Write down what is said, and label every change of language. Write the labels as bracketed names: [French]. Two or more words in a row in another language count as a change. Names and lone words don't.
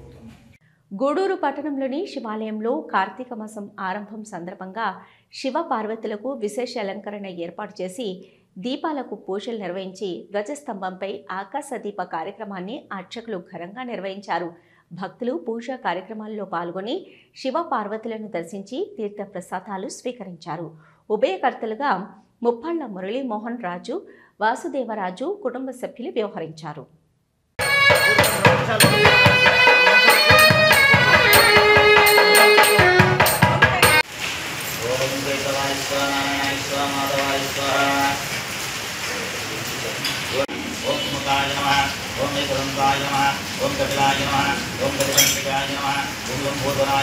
[Telugu] గూడూరు పట్టణంలోని శివాలయంలో కార్తీక మాసం ఆరంభం సందర్భంగా శివ పార్వతులకు విశేష అలంకరణ ఏర్పాటు చేసి దీపాలకు పూజలు నిర్వహించి ధ్వజస్తంభంపై ఆకాశ దీప కార్యక్రమాన్ని అర్చకులు ఘనంగా నిర్వహించారు. భక్తులు పూజా కార్యక్రమాల్లో పాల్గొని శివ పార్వతులను దర్శించి తీర్థ ప్రసాదాలు స్వీకరించారు. ఉభయకర్తలుగా ముప్పళ్ల మురళీమోహన్ రాజు, వాసుదేవరాజు కుటుంబ సభ్యులు వ్యవహరించారు. [Sanskrit] ओम निकुंभाय नमः, ओम कपिलाय नमः, ओम कपिलंबिकाय नमः, ओम लंबोदराय